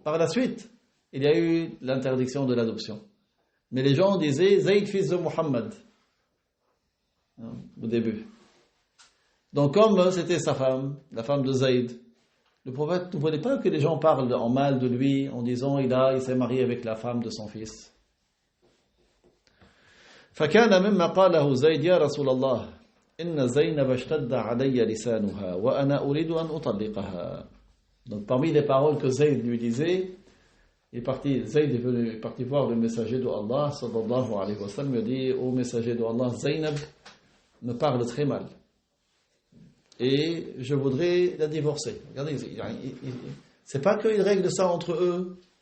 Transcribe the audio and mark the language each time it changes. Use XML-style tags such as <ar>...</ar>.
<fr>Par la suite, il y a eu l'interdiction de l'adoption. Mais les gens disaient Zayd fils de Muhammad au début. Donc comme c'était sa femme, la femme de Zayd, le prophète ne voulait pas que les gens parlent en mal de lui en disant il s'est marié avec la femme de son fils.</fr> <ar>فكان مما قاله زيد يا رسول الله إن زينب اشتد علي لسانها وأنا أريد أن أطلقها.</ar> <fr>Donc parmi les paroles que Zayd lui disait, Zayd est parti voir le messager de Allah sallallahu alayhi wa sallam, il dit au messager de Allah, Zaynab me parle très mal et je voudrais la divorcer. Regardez, c'est pas qu'ils règlent ça entre eux.</fr>